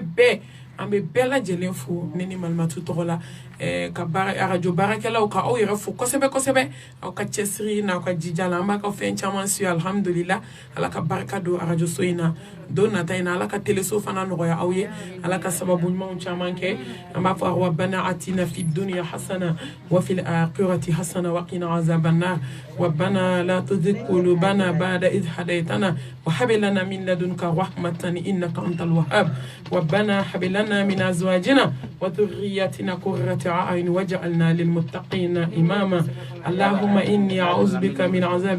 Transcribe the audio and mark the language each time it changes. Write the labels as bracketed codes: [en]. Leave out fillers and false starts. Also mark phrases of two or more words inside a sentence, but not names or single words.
[bm] bɛɛ an bɛ bɛɛ lajɛlen fo ne ni malimatu tɔgɔ la ka arajo baarakɛlaw ka aw yɛrɛ fo kosɛbɛ kosɛbɛ aw ka cɛsiri n'aw ka jija la an b'a ka fɛn caman su alhamdulillah ala ka barika don arajo so in na don nata in na ala ka teleso fana nɔgɔya aw ye ala ka sababu ɲumanw caman kɛ an b'a fɔ [ar] ربنا آتنا في الدنيا حسنة وفي الآخرة حسنة وقنا عذاب النار ربنا لا تزغ قلوبنا بعد إذ هديتنا و هب لنا من لدنك رحمة إنك أنت الوهاب ربنا هب لنا من أزواجنا وذرياتنا قرة أعين واجعلنا للمتقين إماما اللهم إني أعوذ بك من عذاب